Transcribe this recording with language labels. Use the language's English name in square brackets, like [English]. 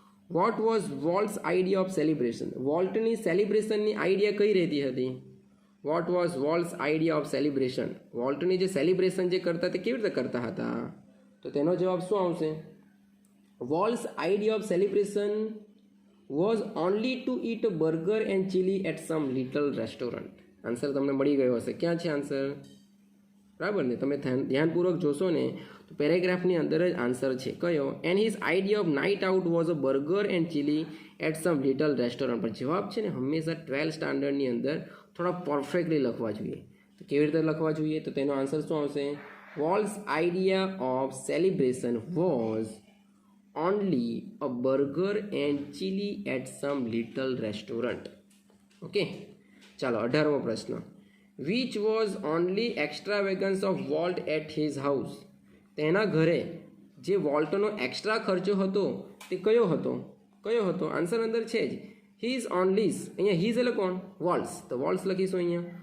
[English] What was Walt's idea of celebration. [Gujarati] વોલ્ટની સેલિબ્રેશનની idea કઈ રહેતી હતી? [English] What was Walt's idea of celebration. [Gujarati] વોલ્ટની જે સેલિબ્રેશન જે કરતા તે કેવી રીતે કરતા હતા? તો તેનો જવાબ શું આવશે? [English] Walt's idea of celebration was only to eat a burger and chili at some little restaurant. [Gujarati] Answer તમને મળી ગયો હશે. ક્યાં છે આન્સર? બરાબર ને? તમે ધ્યાનપૂર્વક જોશો ને તો પેરેગ્રાફની અંદર જ આન્સર છે. કયો? [English] And his idea of night out was a burger and chili at some little restaurant. [Gujarati] પણ જવાબ છે ને હંમેશા 12th સ્ટાન્ડર્ડની અંદર થોડા પરફેક્ટલી લખવા જોઈએ. તો કેવી રીતે લખવા જોઈએ? તો તેનો આન્સર શું આવશે? [English] Walt's idea of celebration was only a burger and chili at some little restaurant. [Gujarati] Okay, ચાલો 18મો પ્રશ્ન. [English] Which was only extra wagons of Walt at his house. [Gujarati] તેના ઘરે જે વોલ્ટનો એક્સ્ટ્રા ખર્ચો હતો તે કયો હતો? આન્સર અંદર છે જ. હિઝ ઓનલીસ, અહીંયા હિઝ એટલે કોણ? વોલ્ટ્સ. તો વોલ્ટ્સ લખીશું અહીંયા.